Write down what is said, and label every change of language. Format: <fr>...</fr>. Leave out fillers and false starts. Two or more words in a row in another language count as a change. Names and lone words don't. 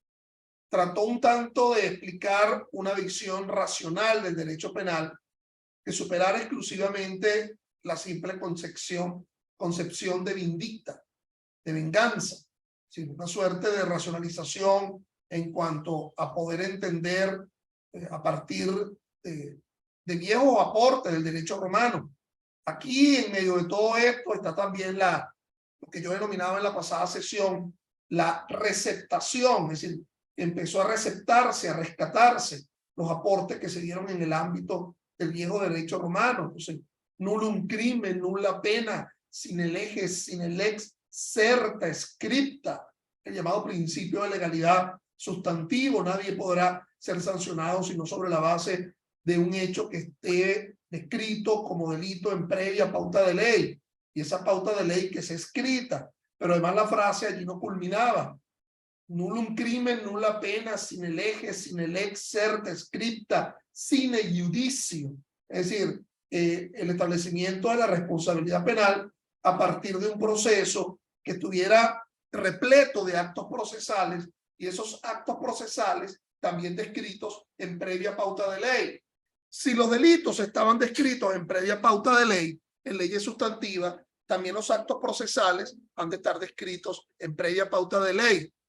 <es>trató un tanto de explicar una visión racional del derecho penal que superara exclusivamente la simple concepción de vindicta, de venganza, sino una suerte de racionalización en cuanto a poder entender a partir de viejos aportes del derecho romano. Aquí, en medio de todo esto, está también lo que yo denominaba en la pasada sesión, la receptación, es decir, empezó a receptarse, a rescatarse los aportes que se dieron en el ámbito del viejo derecho romano. Entonces,</es> <la>nullum crimen, nulla pena, sine leges, sine lex certa scripta,</la> <es>el llamado principio de legalidad sustantivo. Nadie podrá ser sancionado sino sobre la base de un hecho que esté descrito como delito en previa pauta de ley, y esa pauta de ley que sea escrita. Pero además la frase allí no culminaba:</es> <la>nullum crimen, nulla pena, sine leges, sine lex certa scripta, sine iudicio.</la> <es>Es decir, el establecimiento de la responsabilidad penal a partir de un proceso que estuviera repleto de actos procesales, y esos actos procesales también descritos en previa pauta de ley. Si los delitos estaban descritos en previa pauta de ley, en leyes sustantivas, también los actos procesales han de estar descritos en previa pauta de ley.</es>